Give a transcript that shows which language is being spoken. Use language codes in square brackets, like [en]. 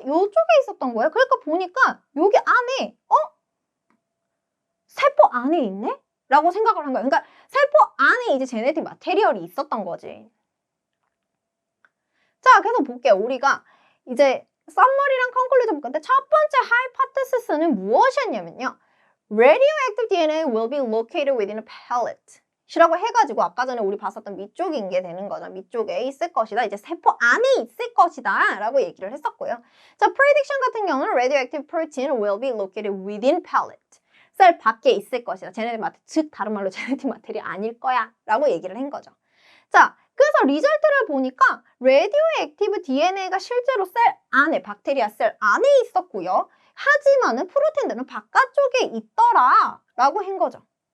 [ko] 요쪽에 있었던 거예요. 그러니까 보니까 여기 안에 세포 안에 있네? 라고 생각을 한 거예요. 그러니까 세포 안에 이제 제네틱 마테리얼이 있었던 거지. 자, 그래서 볼게요. 우리가 이제 썸머리랑 컨클루전 볼 건데 첫 번째 하이포테시스는 무엇이었냐면요. [en] Radioactive DNA will be located within a pellet. [ko] 이라고 해가지고 아까 전에 우리 봤었던 밑쪽인 게 되는 거죠. 밑쪽에 있을 것이다. 이제 세포 안에 있을 것이다. 라고 얘기를 했었고요. 자, [en] prediction [ko] 같은 경우는 [en] radioactive protein will be located within pellet. [ko] 셀 밖에 있을 것이다. 제네틱 마테리얼, 즉 다른 말로 제네틱 마테리얼이 아닐 거야. 라고 얘기를 한 거죠. 자, 그래서 리절트를 보니까 radioactive DNA가 실제로 셀 안에, 박테리아 셀 안에 있었고요. 하지만은 프로틴들은 바깥쪽에 있더라. 라고 한 거죠.